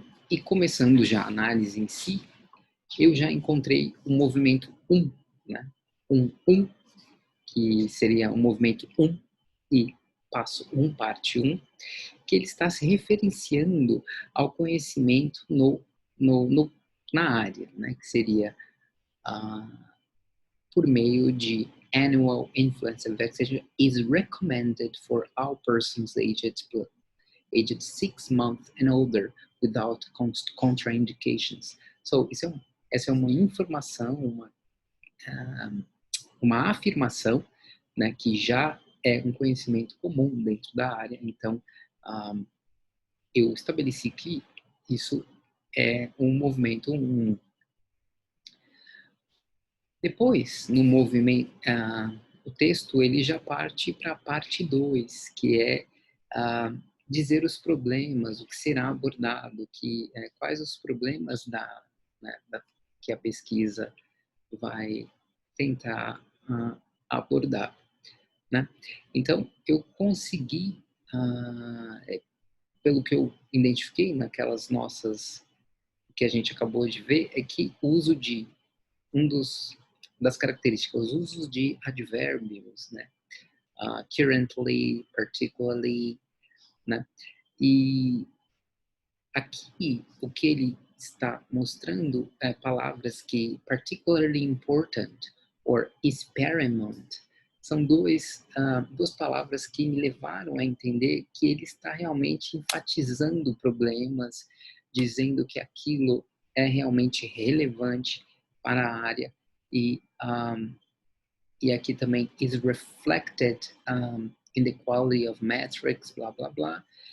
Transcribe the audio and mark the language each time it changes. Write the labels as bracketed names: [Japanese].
[Portuguese] E começando já a análise em si, eu já encontrei o movimento 1, né? 1, que seria o movimento 1 e passo 1, parte 1, que ele está se referenciando ao conhecimento na área, né? Que seria por meio de [English] annual influenza vaccination is recommended for all persons aged 6 months and older without contraindications. [Portuguese] So, essa é uma informação, uma afirmação, né, que já é um conhecimento comum dentro da área. Então, eu estabeleci que isso é um movimento 1. Depois, no movimento, o texto ele já parte para a parte 2, que é dizer os problemas, o que será abordado, quais os problemas que a pesquisa vai tentar abordar, né? Então, eu consegui, pelo que eu identifiquei naquelas nossas que a gente acabou de ver, é que o uso de das características, os usos de advérbios, né? [English] Currently, particularly, né? [Portuguese] E aqui, o que ele está mostrando é palavras que [English] particularly important or experiment [Portuguese] são duas palavras que me levaram a entender que ele está realmente enfatizando problemas, dizendo que aquilo é realmente relevante para a área e aqui também [English] is reflected in the quality of metrics, [Portuguese] blá, blá, blá.